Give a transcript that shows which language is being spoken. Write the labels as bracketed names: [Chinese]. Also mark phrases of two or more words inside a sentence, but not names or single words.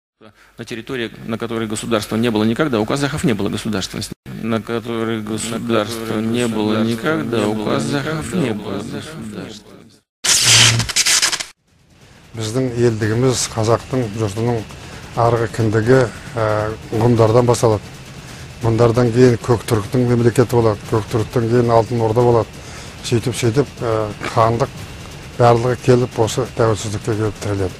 [Russian] На территории, на которой государства не было никогда, у казахов не было государственности. На которой государства не было никогда, у казахов не было государства. [Kazakh] Біздің елдігіміз қазақтың жұртының арғы кіндігі ғұндардан басталады. Ғұндардан кейін Көктүріктің мемлекеті болады, Көктүріктен кейін Алтын Орда болады. Сөйтіп хандық барлығы келіп осы тәуелсіздікке келіп тіреледі.